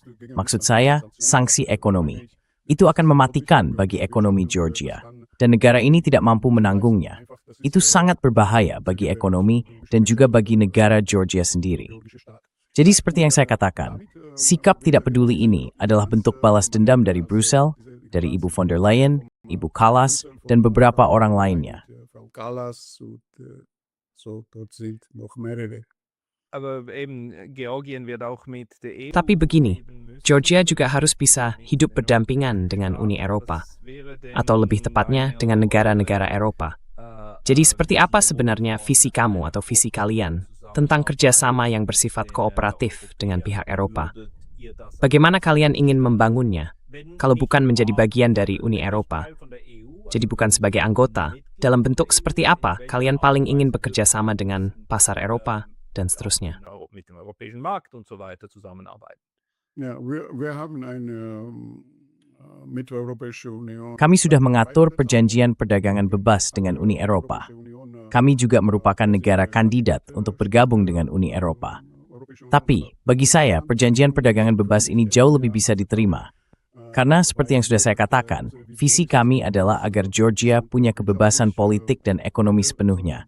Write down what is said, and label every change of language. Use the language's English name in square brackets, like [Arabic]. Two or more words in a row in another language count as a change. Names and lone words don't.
[Indonesian] Maksud saya, sanksi ekonomi. Itu akan mematikan bagi ekonomi Georgia, dan negara ini tidak mampu menanggungnya. Itu sangat berbahaya bagi ekonomi dan juga bagi negara Georgia sendiri. Jadi seperti yang saya katakan, sikap tidak peduli ini adalah bentuk balas dendam dari Brussel, dari Ibu von der Leyen, Ibu Kallas, dan beberapa orang lainnya. Tapi begini, Georgia juga harus bisa hidup berdampingan dengan Uni Eropa, atau lebih tepatnya dengan negara-negara Eropa. Jadi seperti apa sebenarnya visi kamu atau visi kalian tentang kerjasama yang bersifat kooperatif dengan pihak Eropa? Bagaimana kalian ingin membangunnya, kalau bukan menjadi bagian dari Uni Eropa? Jadi bukan sebagai anggota, dalam bentuk seperti apa kalian paling ingin bekerja sama dengan pasar Eropa, dan seterusnya? [German] Ja, wir haben eine mitteleuropäische Union. [Indonesian] Kami sudah mengatur perjanjian perdagangan bebas dengan Uni Eropa. Kami juga merupakan negara kandidat untuk bergabung dengan Uni Eropa. Tapi, bagi saya, perjanjian perdagangan bebas ini jauh lebih bisa diterima. Karena seperti yang sudah saya katakan, visi kami adalah agar Georgia punya kebebasan politik dan ekonomi sepenuhnya.